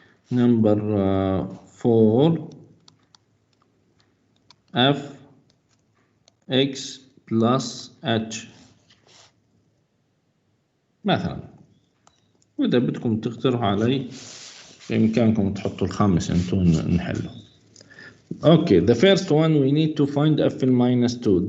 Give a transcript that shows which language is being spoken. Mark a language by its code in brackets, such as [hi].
[en] Number 4, f x plus h [ar] مثلا. وإذا بدكم تقترحوا علي بإمكانكم تحطوا الخامس أنتم نحله. [en] Okay, the first one we need to find f in -2.